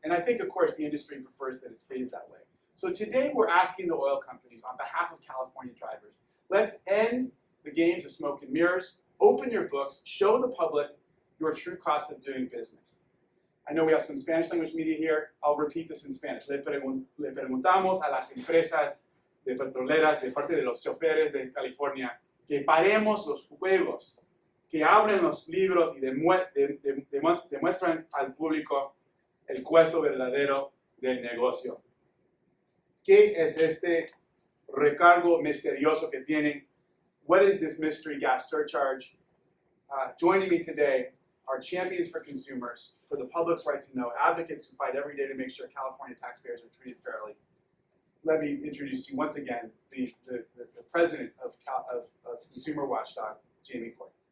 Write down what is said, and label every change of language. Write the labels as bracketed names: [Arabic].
[English] And I think, of course, the industry prefers that it stays that way. So today we're asking the oil companies on behalf of California drivers, let's end the games of smoke and mirrors, open your books, show the public your true cost of doing business. I know we have some Spanish language media here. I'll repeat this in Spanish. [Spanish] Le preguntamos a las empresas de petroleras de parte de los choferes de California que paremos los juegos, que abren los libros y demuestran al público el costo verdadero del negocio. ¿Qué es este recargo misterioso que tienen? [English] What is this mystery gas surcharge? Joining me today are champions for consumers, for the public's right to know, advocates who fight every day to make sure California taxpayers are treated fairly, let me introduce to you once again the president of Consumer Watchdog, Jamie Court.